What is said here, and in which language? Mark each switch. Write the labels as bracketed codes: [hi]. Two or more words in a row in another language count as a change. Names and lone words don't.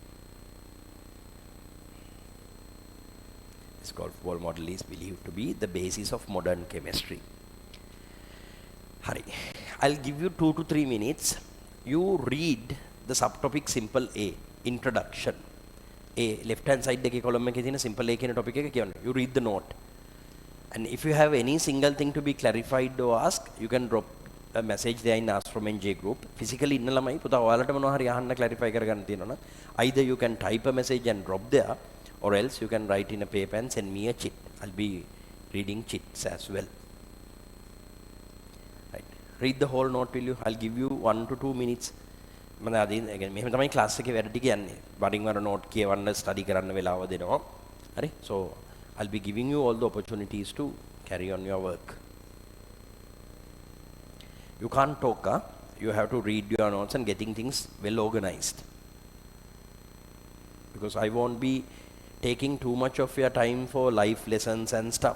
[en] This golf ball model is believed to be the basis of modern chemistry. Hari, I'll give you 2 to 3 minutes. You read the subtopic simple A, introduction. [si] A, [en] left hand side [si] එකේ column එකේ තියෙන simple A කියන topic එක කියන්න. [en] You read the note. And if you have any single thing to be clarified or asked, you can drop a message there in Ask from NJ group. [si] Physically ඉන්න ළමයි පුතා ඔයාලට මොනවා හරි අහන්න clarify කරගන්න තියෙනවා නම් [en] either you can type a message and drop there or else you can write in a paper and send me a chit. I'll be reading chits as well. Right. Read the whole note will you? I'll give you 1 to 2 minutes. [si] මම අද again මෙහෙම තමයි class එකේ වැඩ ටික යන්නේ. වරින් වර note කියවන්න study කරන්න වෙලාව දෙනවා. හරි? [en] So I'll be giving you all the opportunities to carry on your work. You can't talk, huh? You have to read your notes and getting things well organized. Because I won't be taking too much of your time for life lessons and stuff.